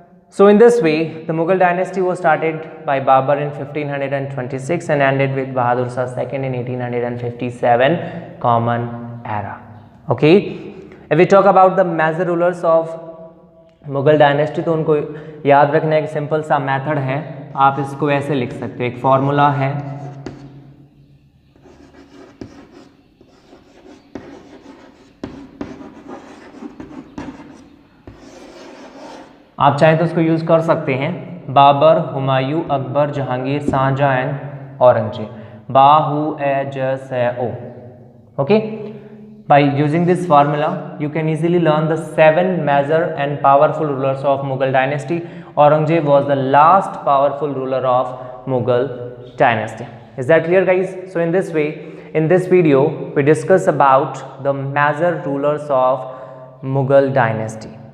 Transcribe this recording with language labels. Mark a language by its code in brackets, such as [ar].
[en] So in this way the Mughal dynasty was started by Babur in 1526 and ended with Bahadur Shah II in 1857 Common Era. Okay, if we talk about the major rulers of Mughal dynasty, [hi] तो उनको याद रखना एक simple सा method है. आप इसको ऐसे लिख सकते हो, एक फॉर्मूला है. आप चाहें तो उसको यूज कर सकते हैं. Babar, Humayun, Akbar, Jahangir, Shahjahan and Aurangzeb. BAHU. [en] Okay, by using this formula you can easily learn the 7 major and powerful rulers of Mughal dynasty. Aurangzeb was the last powerful ruler of Mughal dynasty. Is that clear, guys? So in this way, in this video we discuss about the major rulers of Mughal dynasty.